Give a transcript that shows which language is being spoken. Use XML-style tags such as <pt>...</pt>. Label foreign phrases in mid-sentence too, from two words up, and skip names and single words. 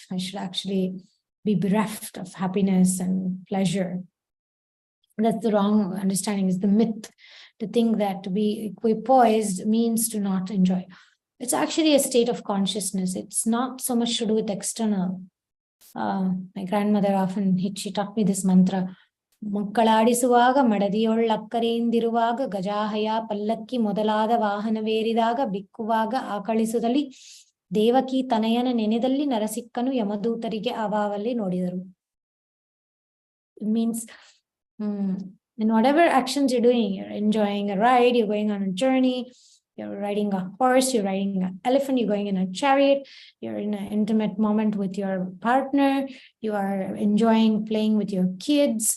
<en>I should actually be bereft of happiness and pleasure. That's the wrong understanding, is the myth, to think that to be equipoised means to not enjoy. It's actually a state of consciousness. It's not so much to do with external. My grandmother often, she taught me this mantra.</en> <kn>ಮಕ್ಕಳಾಡಿಸುವಾಗ ಮಡದಿಯೊಳ್ಳಕ್ಕರೆಯಿಂದಿರುವಾಗ ಗಜಾಹಯ ಪಲ್ಲಕ್ಕಿ ಮೊದಲಾದ ವಾಹನವೇರಿದಾಗ ಬಿಕ್ಕುವಾಗ ಆಕಳಿಸುದಲ್ಲಿ ದೇವಕಿ ತನಯನ ನೆನೆದಲ್ಲಿ ನರಸಿಕ್ಕನು ಯಮದೂತರಿಗೆ ಅವಾವಲ್ಲಿ ನೋಡಿದರು.</kn> <en>It means in whatever actions you're doing, you're enjoying a ride, you're going on a journey, you're riding a horse, you're riding an elephant, you're going in a chariot, you're in an intimate moment with your partner, you are enjoying playing with your kids.</en>